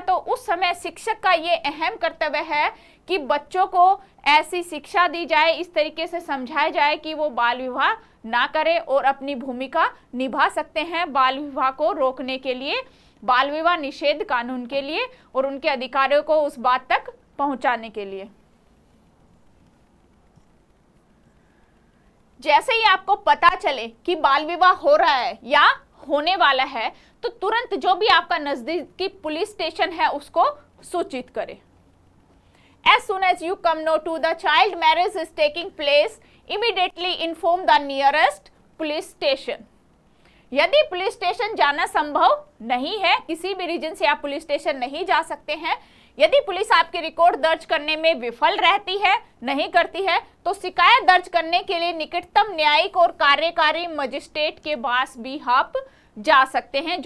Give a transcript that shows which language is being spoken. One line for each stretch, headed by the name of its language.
Hindi: तो उस समय शिक्षक का ये अहम कर्तव्य है कि बच्चों को ऐसी शिक्षा दी जाए, इस तरीके से समझाया जाए कि वो बाल विवाह ना करें और अपनी भूमिका निभा सकते हैं बाल विवाह को रोकने के लिए, बाल विवाह निषेध कानून के लिए और उनके अधिकारियों को उस बात तक पहुंचाने के लिए। जैसे ही आपको पता चले कि बाल विवाह हो रहा है या होने वाला है तो तुरंत जो भी आपका नजदीकी पुलिस स्टेशन है उसको सूचित करें।
English: As soon as you come know to the child marriage is taking place, immediately inform the nearest police station।
Hindi: यदि पुलिस स्टेशन जाना संभव नहीं है, किसी भी रीजन से आप पुलिस स्टेशन नहीं जा सकते हैं, यदि पुलिस आपके रिकॉर्ड दर्ज करने में विफल रहती है, नहीं करती है, तो शिकायत दर्ज करने के लिए निकटतम न्यायिक और कार्यकारी मजिस्ट्रेट के पास भी आप जा सकते हैं।